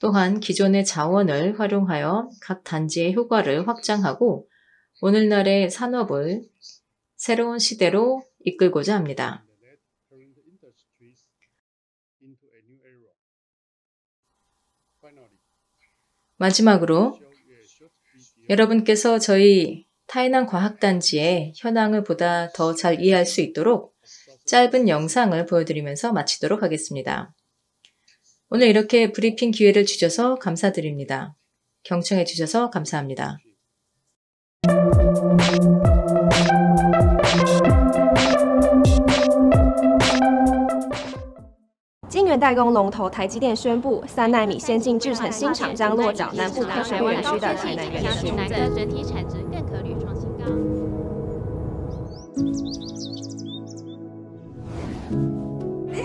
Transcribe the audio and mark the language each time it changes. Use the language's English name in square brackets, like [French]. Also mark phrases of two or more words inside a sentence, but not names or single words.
[Korean] 또한 기존의 자원을 활용하여 각 단지의 효과를 확장하고 오늘날의 산업을 새로운 시대로 이끌고자 합니다. [English] and lead current industries into a new era. Finally, [Korean] 마지막으로 [English] show you a short video [Korean] 여러분께서 저희 타이난 과학단지의 현황을 보다 더 잘 이해할 수 있도록 짧은 영상을 보여드리면서 마치도록 하겠습니다. 오늘 이렇게 브리핑 기회를 주셔서 감사드립니다. 경청해 주셔서 감사합니다. [Chinese] 晶圆代工龙头台积电宣布，3奈米先进制程新厂将落脚南部科学园区的台南园区。哪个整体产值更可履创新高？